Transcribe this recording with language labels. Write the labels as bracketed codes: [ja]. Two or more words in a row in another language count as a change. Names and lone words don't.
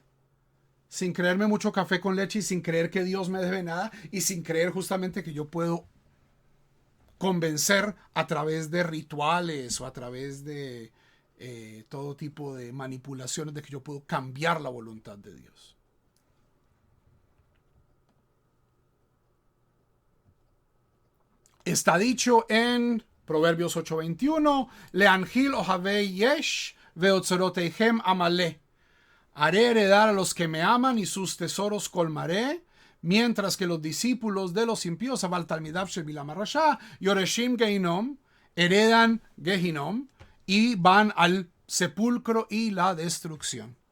[es] Sin creerme mucho café con leche y sin creer que Dios me debe nada y sin creer justamente que yo puedo convencer a través de rituales o a través de todo tipo de manipulaciones de que yo puedo cambiar la voluntad de Dios. Está dicho en Proverbios 8:21, [he] להנחיל אהבי יש ואצרתיהם אמלא. [es] Haré heredar a los que me aman y sus tesoros colmaré, mientras que los discípulos de los impíos, [he] אבל תלמידיו של בלעם הרשע, יורשים גיהנום, [es] heredan Gehinom y van al sepulcro y la destrucción.